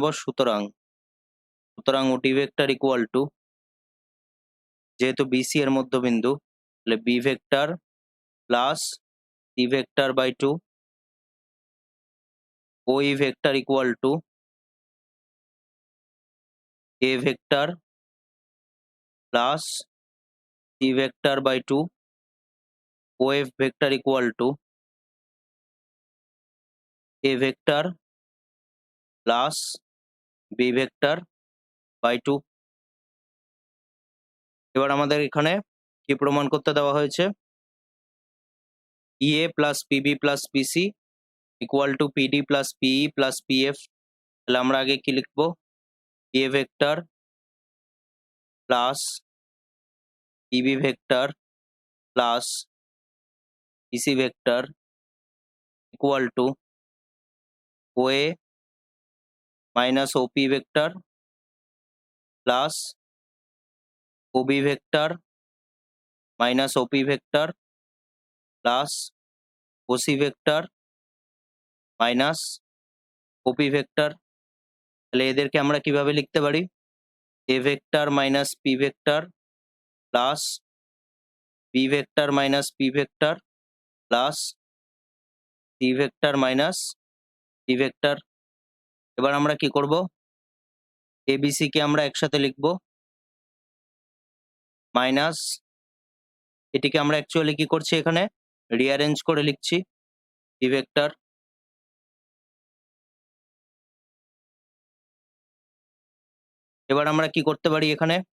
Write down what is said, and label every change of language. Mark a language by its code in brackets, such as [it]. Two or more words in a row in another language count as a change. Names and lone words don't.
[en] সুতরাং OD vector equal to, [bn] যেহেতু বিসি এর মধ্যবিন্দু, তাহলে [en] B vector plus C vector by 2, OE vector equal to A vector plus C vector by 2 OF vector equal to A vector plus B vector by 2। [bn] এবার আমাদের এখানে কি প্রমাণ করতে দেওয়া হয়েছে? [en] EA plus PB plus PC equal to PD plus PE plus PF। [bn] তাহলে আমরা আগে কি লিখবো? [en] A vector plus PB vector plus PC vector equal to OA minus OP vector plus OB vector minus OP vector plus OC vector minus OP vector। [bn] তাহলে এদেরকে আমরা কিভাবে লিখতে পারি? [en] A vector minus P vector plus B vector minus P vector plus C vector minus P vector। [bn] এবার আমরা কি করব? ABC কে আমরা একসাথে লিখব, মাইনাস এটিকে আমরা অ্যাকচুয়ালি কি করছি এখানে রিঅ্যারেঞ্জ করে লিখছি [en] P vector। [bn] এবার আমরা কি করতে পারি এখানে?